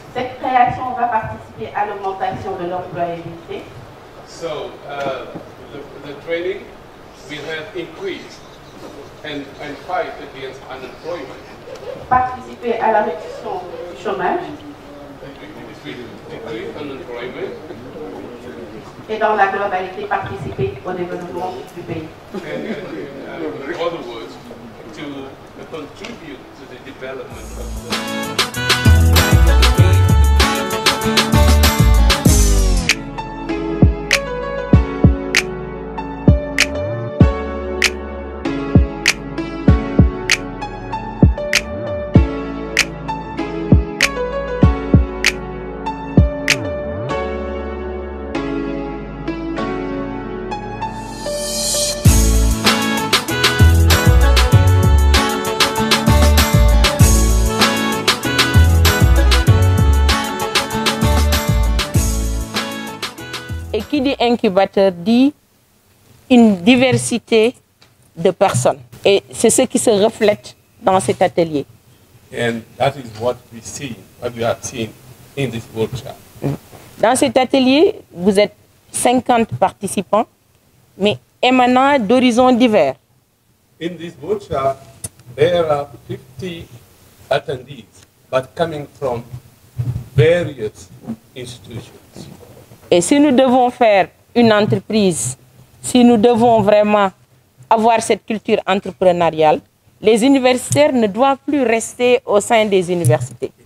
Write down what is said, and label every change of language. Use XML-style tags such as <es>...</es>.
<fr>Cette création va participer à l'augmentation de l'employabilité.</fr> <en>So the training will help increase and fight against unemployment.</en> <fr>Participer à la réduction du chômage.</fr> <en>It will decrease unemployment.</en> <fr>Et dans la globalité, participer au développement du pays.</fr> <en>In other words, to contribute to the development of the</en> <fr>Et qui dit incubateur dit une diversité de personnes. Et c'est ce qui se reflète dans cet atelier.</fr> <en>And that is what we have seen in this workshop.</en> <fr>Dans cet atelier, vous êtes 50 participants, mais émanant d'horizons divers.</fr> <en>In this workshop, there are 50 attendees, but coming from various institutions.</en> <fr>Et si nous devons faire une entreprise, si nous devons vraiment avoir cette culture entrepreneuriale, les universitaires ne doivent plus rester au sein des universités.</fr>